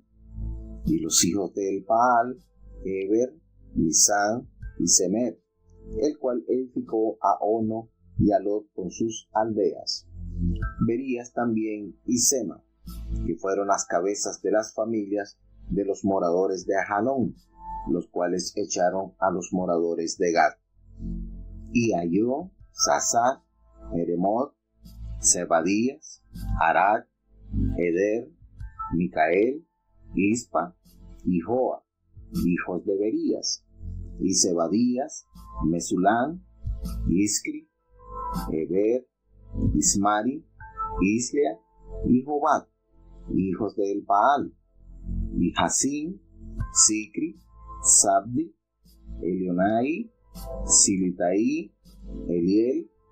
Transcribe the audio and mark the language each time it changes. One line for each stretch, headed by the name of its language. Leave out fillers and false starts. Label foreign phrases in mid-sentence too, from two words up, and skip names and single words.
Spanish: Y los hijos de Elpaal, Eber, Misán y Semer, el cual edificó a Ono y a Lot con sus aldeas. Berías también y Sema, que fueron las cabezas de las familias de los moradores de Ajalón, los cuales echaron a los moradores de Gad. Y halló Sasá, Jeremot, Zebadías, Arad, Eder, Micael, Ispa y Joa, hijos de Berías, y Zebadías, Mesulán, Iscri, Eber, Ismari, Islea y Jobad, hijos de Elpaal, y Hasín, Sicri, Sabdi, Elionai, Silitaí, Eliel,